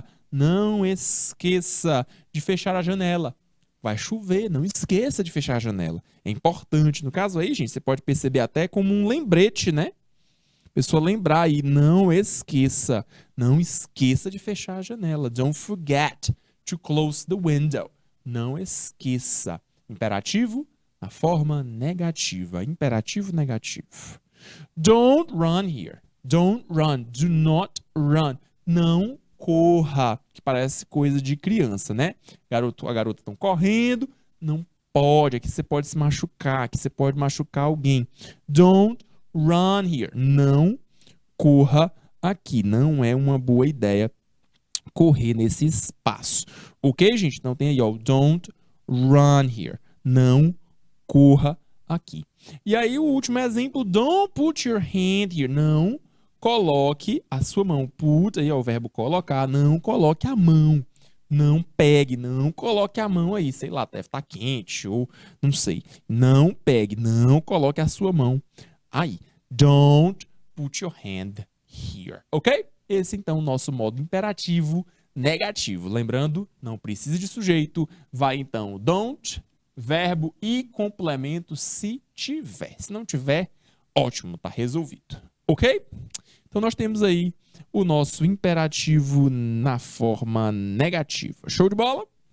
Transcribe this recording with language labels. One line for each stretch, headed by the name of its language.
Portuguese: Não esqueça de fechar a janela. Vai chover, não esqueça de fechar a janela. É importante. No caso aí, gente, você pode perceber até como um lembrete, né? A pessoa lembrar aí, não esqueça de fechar a janela.
English: Don't forget to close the window.
Portuguese: Não esqueça. Imperativo na forma negativa. Imperativo negativo.
English: Don't run here. Don't run. Do not run.
Portuguese: Não corra. Que parece coisa de criança, né? A garota estão correndo. Não pode. Aqui você pode se machucar. Aqui você pode machucar alguém.
English: Don't run here.
Portuguese: Não corra aqui. Não é uma boa ideia correr nesse espaço. Ok, gente? Então tem aí, ó.
English: Don't run here.
Portuguese: Não corra aqui. E aí o último exemplo,
English: don't put your hand here.
Portuguese: Não coloque a sua mão. Put, aí é o verbo colocar, não coloque a mão. Não pegue, não coloque a mão aí, sei lá, deve estar quente ou não sei. Não pegue, não coloque a sua mão aí.
English: Don't put your hand here, ok?
Portuguese: Esse então é o nosso modo imperativo negativo. Lembrando, não precisa de sujeito, vai então don't, verbo e complemento se tiver. Se não tiver, ótimo, tá resolvido. Ok? Então nós temos aí o nosso imperativo na forma negativa. Show de bola?